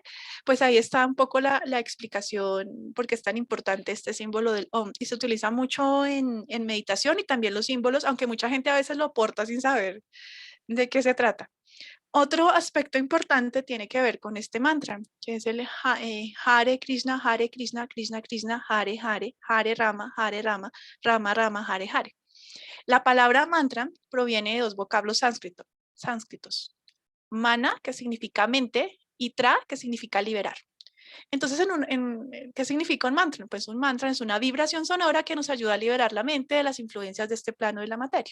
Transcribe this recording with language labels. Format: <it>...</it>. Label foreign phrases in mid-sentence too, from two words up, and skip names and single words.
<es>Pues ahí está un poco la explicación por qué es tan importante este símbolo del Om. Y se utiliza mucho en meditación y también los símbolos, aunque mucha gente a veces lo porta sin saber de qué se trata. Otro aspecto importante tiene que ver con este mantra, que es el</es> <sa>Hare Krishna, Krishna, Krishna, Hare Hare, Hare Rama, Rama, Rama, Hare Hare.</sa> <es>La palabra mantra proviene de dos vocablos sánscritos. Mana, que significa mente, y tra, que significa liberar. Entonces, ¿qué significa un mantra? Pues un mantra es una vibración sonora que nos ayuda a liberar la mente de las influencias de este plano de la materia.</es>